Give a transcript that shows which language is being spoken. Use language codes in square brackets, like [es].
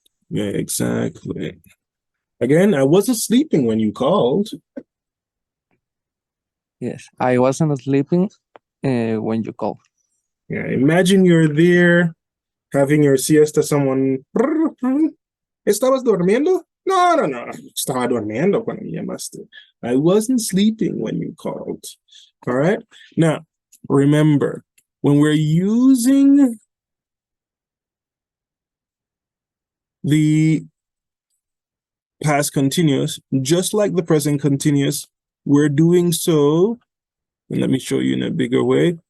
[en] Yeah, exactly. Again, I wasn't sleeping when you called. Yes, I wasn't sleeping when you called. Yeah, imagine you're there having your siesta, someone. [es] ¿Estabas durmiendo? No. Estaba durmiendo cuando me llamaste. [en] I wasn't sleeping when you called. All right. Now, remember, when we're using the past continuous, just like the present continuous, we're doing so, and let me show you in a bigger way.